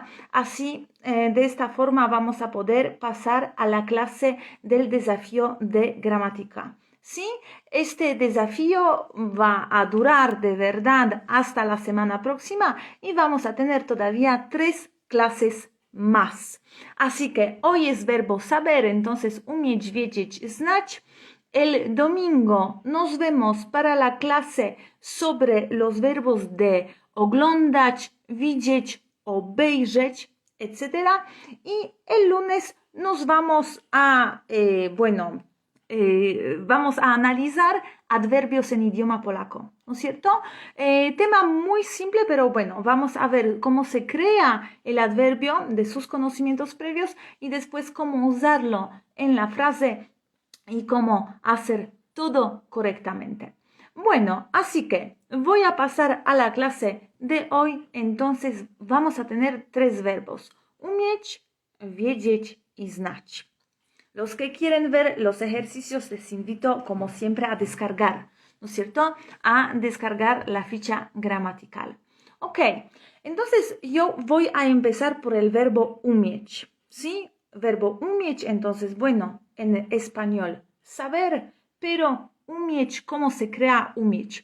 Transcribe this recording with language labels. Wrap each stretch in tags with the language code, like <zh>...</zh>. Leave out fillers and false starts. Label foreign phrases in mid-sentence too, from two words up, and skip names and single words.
<es>Así, de esta forma, vamos a poder pasar a la clase del desafío de gramática. ¿Sí? Este desafío va a durar de verdad hasta la semana próxima y vamos a tener todavía 3 clases más. Así que hoy es verbo saber, entonces</es> <pl>umieć, wiedzieć, znać.</pl> <es>El domingo nos vemos para la clase sobre los verbos de</es> <pl>oglądać, widzieć, obejrzeć,</pl> <es>etc. Y el lunes nos vamos a, vamos a analizar adverbios en idioma polaco, ¿no es cierto? Tema muy simple, pero bueno, vamos a ver cómo se crea el adverbio de sus conocimientos previos y después cómo usarlo en la frase y cómo hacer todo correctamente. Bueno, así que voy a pasar a la clase de hoy. Entonces vamos a tener 3 verbos:</es> <pl>umieć, wiedzieć y znać.</pl> <es>Los que quieren ver los ejercicios les invito, como siempre, a descargar, ¿no es cierto? A descargar la ficha gramatical. Ok, entonces yo voy a empezar por el verbo umieć, ¿sí? Verbo umieć, entonces, bueno, en español, saber, pero umieć, ¿cómo se crea umieć?</es>